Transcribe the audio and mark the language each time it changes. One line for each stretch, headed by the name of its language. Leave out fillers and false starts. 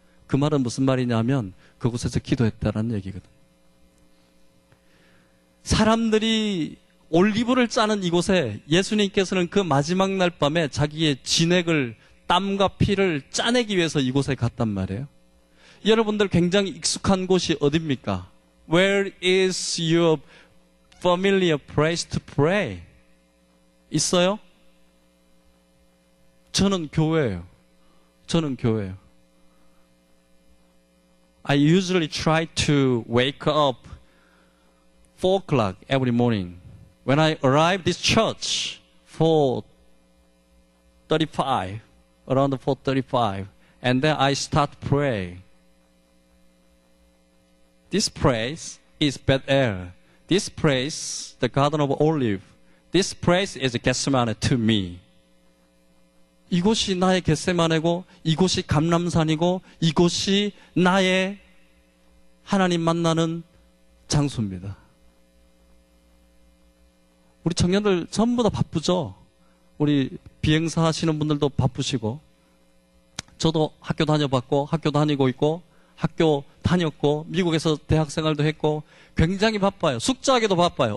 Korean: 그 말은 무슨 말이냐면 그곳에서 기도했다라는 얘기거든. 사람들이 올리브를 짜는 이곳에 예수님께서는 그 마지막 날 밤에 자기의 진액을, 땀과 피를 짜내기 위해서 이곳에 갔단 말이에요. 여러분들 굉장히 익숙한 곳이 어딥니까?
English: Where is your familiar place to pray?
Korean: 있어요? 저는 교회예요. 저는 교회예요.
English: I usually try to wake up 4 o'clock every morning. When I arrive this church, 4:35, around 4:35, and then I start praying. This place is Bethel. This place, the Garden of Olive. This place is Gethsemane to me.
Korean: 이곳이 나의 겟세마네고, 이곳이 감람산이고, 이곳이 나의 하나님 만나는 장소입니다. 우리 청년들 전부 다 바쁘죠? 우리 비행사 하시는 분들도 바쁘시고, 저도 학교 다녀봤고, 학교 다니고 있고, 학교 다녔고, 미국에서 대학생활도 했고, 굉장히 바빠요. 숙제하기도 바빠요.